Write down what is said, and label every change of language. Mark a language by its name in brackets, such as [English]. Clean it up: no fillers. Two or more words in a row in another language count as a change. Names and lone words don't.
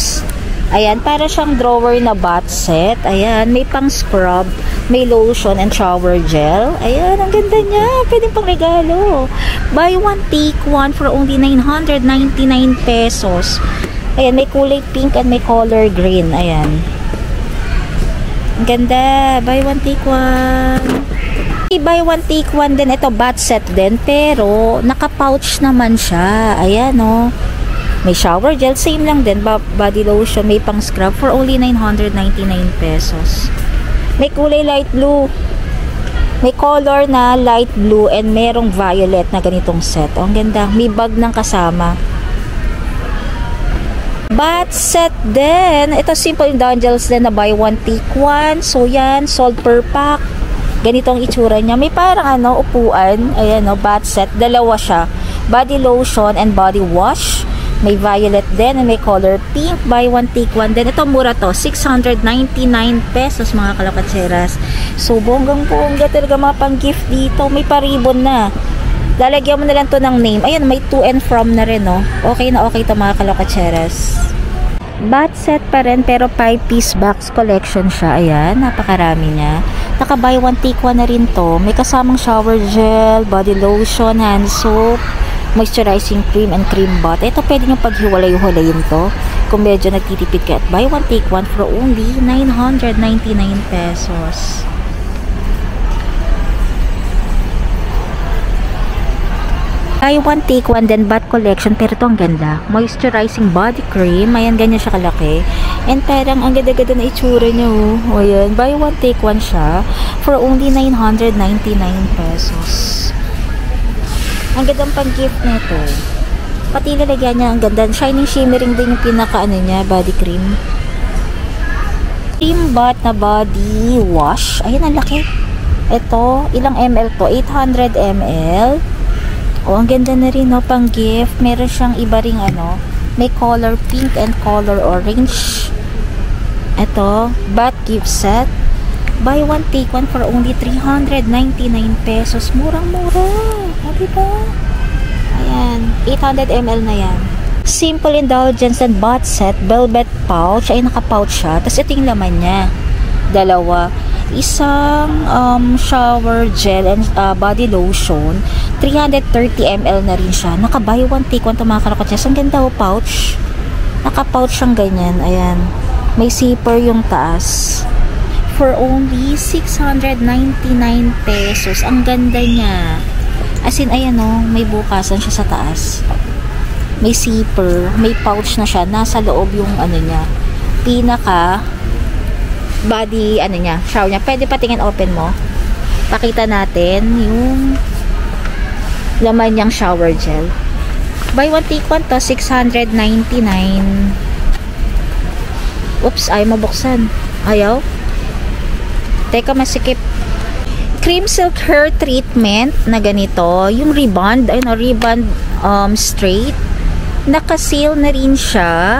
[Filipino] Ayan, para siyang drawer na [English] bat set. [Filipino] Ayan, may pang scrub, may [English] lotion and shower gel. [Filipino] Ayan, ang ganda niya. Pwedeng pang regalo. [English] Buy one, take one for only 999 pesos. [Filipino] Ayan, may kulay pink and may [English] color green. [Filipino] Ayan. Ang ganda. [English] Buy one, take one. Buy one, take one din. [Filipino] Ito, [English] bat set [Filipino] din. Pero, naka-pouch naman siya. Ayan, oh. May [English] shower gel. [Filipino] Same lang din. [English] Body lotion. [Filipino] May pang scrub [English] for only 999 pesos. [Filipino] May kulay light blue. May color na [English] light blue [Filipino] and merong violet na ganitong set. Oh, ang ganda. May bag ng kasama. [English] Bat set [Filipino] din. Ito [English] simple indulgence [Filipino] din na [English] buy one take one. [Filipino] So yan, [English] sold per pack. [Filipino] Ganito ang itsura niya. May parang upuan. Ayan [English] bat set. [Filipino] Dalawa siya. [English] Body lotion and body wash. [Filipino] May violet din and may [English] color pink. Buy one take one [Filipino] din. Ito mura to. 699 pesos mga kalapatseras. So bonggang-bongga talaga mga pang gift dito. May paribon na. Lalagyan mo na lang to ng name. Ayan, may [English] to and from [Filipino] na rin, no? Okay na okay to mga kalapatseras. [English] Bat set [Filipino] pa rin pero [English] 5-piece box collection [Filipino] siya. Ayan, napakarami niya. Naka [English] buy one take one [Filipino] na rin to. May kasamang [English] shower gel, body lotion, hand soap, moisturizing cream and cream bath. [Filipino] Ito pwede nyo paghiwalay-hulayin to kung medyo nagtitipid ka at [English] buy one take one for only 999 pesos. Buy one take one [Filipino] din [English] bath collection [Filipino] pero ito ang ganda. [English] Moisturizing body cream. [Filipino] Ayan, ganyan siya kalaki. And parang ang ganda-ganda na itsura niya, oh. O ayan, [English] buy one take one siya for only 999 pesos. [Filipino] Ang gandang pang gift nito. Pati lalagyan niya ang ganda. [English] Shining shimmering [Filipino] din yung pinaka niya, [English] body cream. Cream bath na body wash. [Filipino] Ayan, ang laki. Ito, ilang ml to? 800 ml. Oh, ang ganda na rin, no, pang gift. Meron siyang iba ring may [English] color pink and color orange. [Filipino] Ito, [English] bath gift set. Buy one take one for only 399 pesos. [Filipino] Murang-mura. O, diba? Ayan, 800 ml na yan. [English] Simple indulgence and bath set, velvet pouch. [Filipino] Ay, naka-pouch siya. Tapos ito yung laman niya. Dalawa. [English] Isang shower gel and body lotion. [Filipino] 330 ml na rin siya. Naka [English] buy one take one [Filipino] to mga kalakotses. Ang ganda o pouch. Naka-pouch siyang ganyan. Ayan. May zipper yung taas. [English] For only 699 pesos. [Filipino] Ang ganda niya. [English] As in, [Filipino] ayan o. May bukasan siya sa taas. May zipper. May pouch na siya. Nasa loob yung niya. Pinaka body, niya, shower niya. Pwede patingin open mo. Pakita natin yung laman niyang [English] shower gel. Buy one take one [Filipino] to, 699. Oops, ayaw mabuksan. Ayaw? Teka, masikip. [English] Cream silk hair treatment [Filipino] na ganito. Yung riband, riband straight. Naka-sale na rin siya.